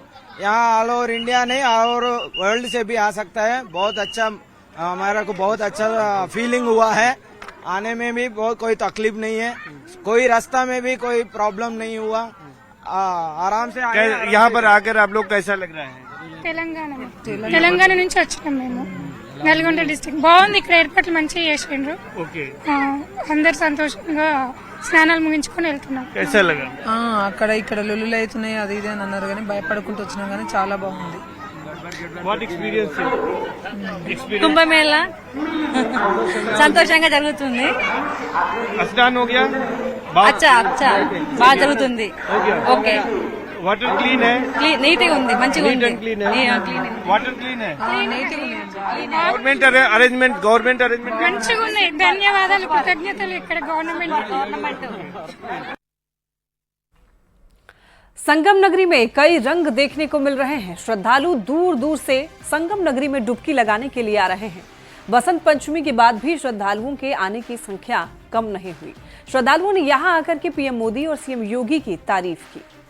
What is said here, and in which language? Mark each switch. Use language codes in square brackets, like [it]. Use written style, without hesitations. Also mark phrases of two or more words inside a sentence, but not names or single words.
[hi] यहाँ [en] all over India [hi] नहीं और वर्ल्ड से भी आ सकता है। बहुत अच्छा, हमारा को बहुत अच्छा फीलिंग हुआ है। आने में भी बहुत कोई तकलीफ नहीं है, कोई रास्ता में भी कोई प्रॉब्लम नहीं हुआ, आराम से यहाँ पर आकर आप लोग कैसा लग रहा है? [te] తెలంగాణ నుంచి వచ్చినాం మేము, నల్గొండ డిస్ట్రిక్ట్. బాగుంది ఇక్కడ, ఏర్పాట్లు మంచిగా చేసిండ్రు. ఓకే, అందరు సంతోషంగా స్నానాలు ముగించుకొని వెళ్తున్నాం. [hi] कैसा लगा? [te] అక్కడ ఇక్కడ లొల్లులు అవుతున్నాయి అది ఇది అని అన్నారు కానీ భయపడుకుంటూ వచ్చినాం కానీ చాలా బాగుంది. [en] What experience? [te] కుంభమేళ సంతోషంగా జరుగుతుంది. [hi] स्नान हो गया? अच्छा अच्छा [te] బాగా జరుగుతుంది. ఓకే, [en] water clean है? [te] నీట్ గా ఉంది, మంచిగా ఉంది. [en] क्लीन है? water clean है? government arrangement [te] మంచిగా ఉన్నాయి. ధన్యవాదాలు, కృతజ్ఞతలు ఇక్కడ గవర్నమెంట్. [hi] संगम नगरी में कई रंग देखने को मिल रहे हैं। श्रद्धालु दूर दूर से संगम नगरी में डुबकी लगाने के लिए आ रहे हैं। बसंत पंचमी के बाद भी श्रद्धालुओं के आने की संख्या कम नहीं हुई। श्रद्धालुओं ने यहां आकर के पीएम मोदी और सीएम योगी की तारीफ की।